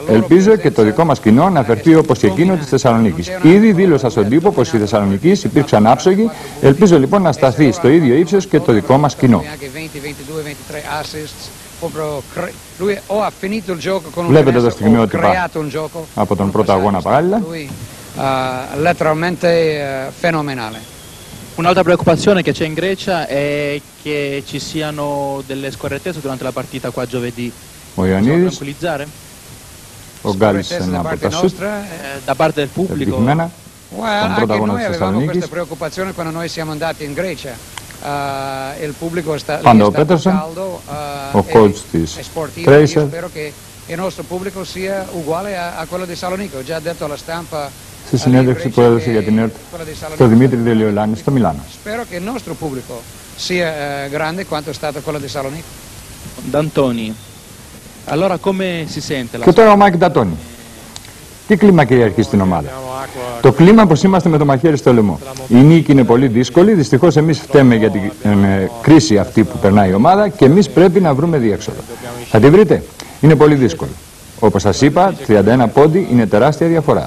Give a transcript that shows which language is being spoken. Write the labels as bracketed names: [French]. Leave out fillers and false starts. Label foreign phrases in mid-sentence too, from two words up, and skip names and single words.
[Greek] Ελπίζω και το δικό μας κοινό να φερθεί όπως εκείνο της Θεσσαλονίκης. Ήδη δήλωσα στον τύπο πως οι Θεσσαλονικείς υπήρξαν άψογοι. Ελπίζω λοιπόν να σταθεί στο ίδιο ύψος και το δικό μας κοινό. Βλέπετε το στιγμιότυπα από τον πρώτο αγώνα παράλληλα. [Italian] Un'altra preoccupazione che c'è in Grecia è che ci siano delle scorrettezze durante la partita qua giovedì. [Greek] Ο Ιωαννίδης, ο Γκάλης ένα από τα σουτ, [Italian] da parte del pubblico. [Greek] επιτυχημένα, τον πρώτο αγώνα της Θεσσαλονίκης. Πάντα ο Πέτερσον, ο coach της Tracer. Στη συνέντευξη που έδωσε για την ΕΡΤ το Δημήτρη Δελιολάνη στο Μιλάνο. [Italian] D'Antoni. Allora come si sente la... [Greek] Και τώρα ο Μάικ Νταντόνι. Τι κλίμα κυριαρχεί στην ομάδα? Το κλίμα πως είμαστε με το μαχαίρι στο λαιμό. Η νίκη είναι πολύ δύσκολη, δυστυχώς εμείς φταίμε για την κρίση αυτή που περνάει η ομάδα και εμείς πρέπει να βρούμε διέξοδο. Θα τη βρείτε? Είναι πολύ δύσκολο. Όπως σας είπα, 31 πόντι είναι τεράστια διαφορά.